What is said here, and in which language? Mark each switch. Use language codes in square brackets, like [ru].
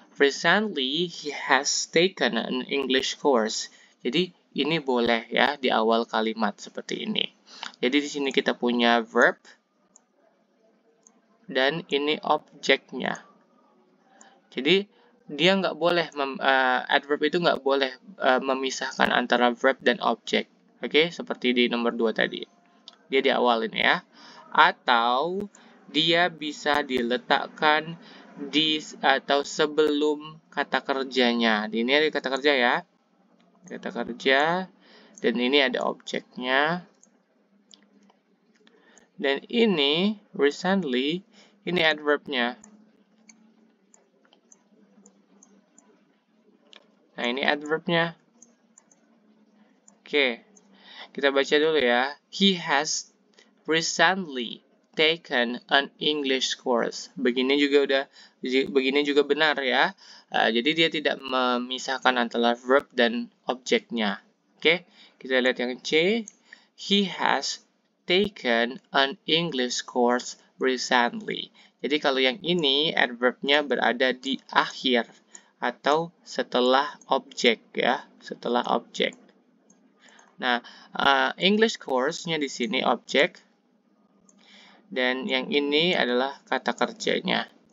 [en] Recently, he has taken an English course. [id] Jadi, ini boleh ya di awal kalimat seperti ini. Jadi, di sini kita punya verb dan ini objeknya. Jadi, dia nggak boleh, adverb itu nggak boleh memisahkan antara verb dan objek. Seperti di nomor 2 tadi. Dia di awal ini ya. Atau dia bisa diletakkan di atau sebelum kata kerjanya. Ini ada kata kerja ya. Kata kerja dan ini ada objeknya. Dan ini recently, ini adverbnya. Nah, ini adverbnya. Kita baca dulu ya. [en] He has recently taken an English course. [id] Begini juga benar ya. Jadi dia tidak memisahkan antara verb dan objeknya. Kita lihat yang C. [en] He has taken an English course recently. [id] Jadi kalau yang ini adverbnya berada di akhir atau setelah objek ya, setelah objek. Nah, English course-nya di sini objek. Dan yang ini adalah kata kerjanya.